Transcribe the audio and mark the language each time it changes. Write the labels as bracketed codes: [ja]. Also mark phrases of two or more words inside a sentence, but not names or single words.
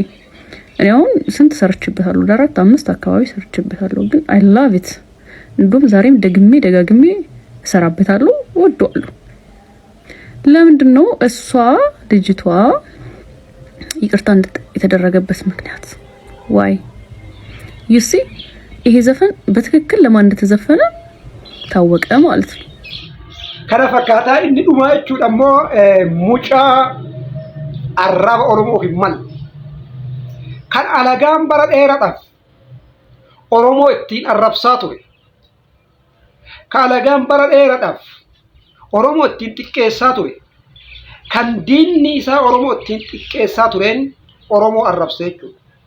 [am] እኔ አሁን ስንት ሰርችበታለሁ፣ ለአራት አምስት አካባቢ ሰርችበታለሁ። ግን [en] I love it። [am] እንደውም ዛሬም ደጋግሜ እሰራበታለሁ፣ ወደዋለሁ። ለምንድን ነው እሷ ልጅቷ ይቅርታ የተደረገበት ምክንያት? [en] why you see [am] ይሄ ዘፈን በትክክል ለማን እንደተዘፈነ ታወቀ ማለት ነው። ከረፈካታ እንዱማቹ ደሞ ሙጫ [om] arraba Oromoo himmal kan alagaan bara dheeraadhaaf Oromoo ittiin arrabsaa ture kan alagaan bara dheeraadhaaf Oromoo ittiin xiqqeessaa ture. Kan diinni isaa Oromoo ittiin xiqqeessaa tureen Oromoo arrabsee jechuudha.